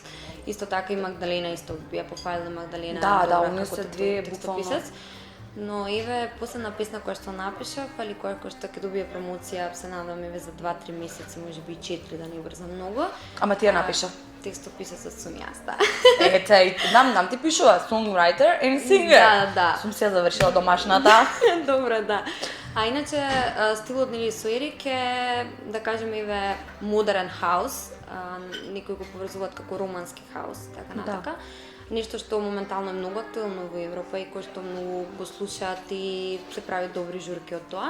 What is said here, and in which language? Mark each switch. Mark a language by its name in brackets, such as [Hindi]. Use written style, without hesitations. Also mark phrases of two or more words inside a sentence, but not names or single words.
[Macedonian] Исто така и Магдалена исто би ја пофалила Магдалена. Да, да, добра оние како се две текстописец. Но еве последна песна која што напишав, али која што ќе добие промоција, се надам еве за 2-3 месеци, можеби и 4, да не брзам многу. Ама ти ја напиша. Текстописецот сум јас, да. Ете, нам ти пишува [English] songwriter and singer. [Macedonian] Да, да. Сум се завршила домашната. Добро, да. А иначе стилот нели со Ерик е, да кажеме, еве модерен хаус, некои го поврзуваат како романски хаус, така натака. Нешто што моментално е многу актуелно во Европа и кој што многу го слушаат и се прави добри журки од тоа.